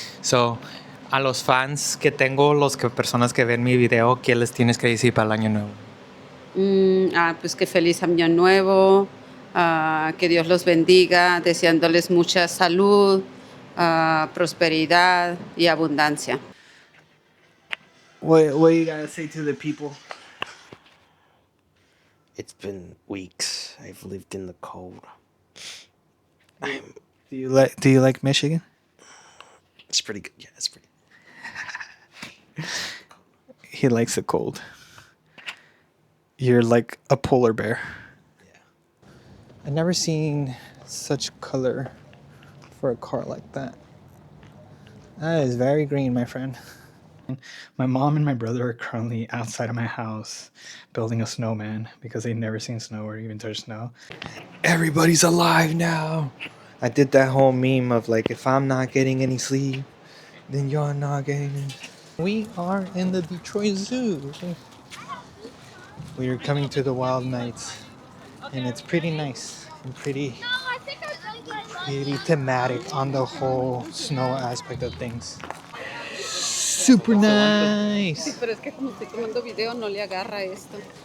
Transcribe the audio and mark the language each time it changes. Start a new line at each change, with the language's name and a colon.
Spanish: So, a los fans que tengo, personas que ven mi video, ¿qué les tienes que decir para el año nuevo? Pues que feliz año nuevo, que Dios los bendiga, deseándoles mucha salud, prosperidad y abundancia.
English: What you gotta say to the people? It's been weeks. I've lived in the cold. Do you like Michigan? It's pretty good. Yeah, it's pretty. He likes the cold. You're like a polar bear. Yeah. I've never seen such color for a car like that. That is very green, my friend. My mom and my brother are currently outside of my house building a snowman because they've never seen snow or even touched snow. Everybody's alive now. I did that whole meme of like, if I'm not getting any sleep, then you're not getting any. We are in the Detroit Zoo. We are coming to the Wild Nights, and it's pretty nice and pretty thematic on the whole snow aspect of things. Super
Spanish: Sí,
English: nice.
Spanish: pero es que como estoy tomando video no le agarra esto.